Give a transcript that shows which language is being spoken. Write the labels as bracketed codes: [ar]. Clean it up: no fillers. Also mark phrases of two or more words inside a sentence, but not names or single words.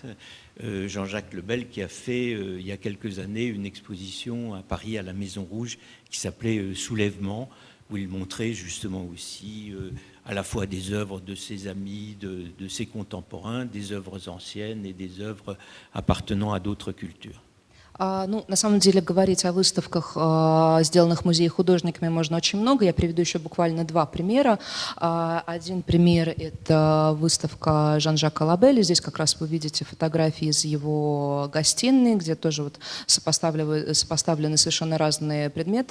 [fr] Jean-Jacques Lebel qui a fait il y a quelques années une exposition à Paris à la Maison Rouge qui s'appelait Soulèvement, où il montrait justement aussi à la fois des œuvres de ses amis, de ses contemporains, des œuvres anciennes et des œuvres appartenant à d'autres cultures. [ru] Ну, на самом деле, говорить о выставках, сделанных в музее художниками, можно очень много. Я приведу еще буквально два примера. Один пример – это выставка Жан-Жака Лабеля. Здесь как раз вы видите фотографии из его гостиной, где тоже вот сопоставлены совершенно разные предметы.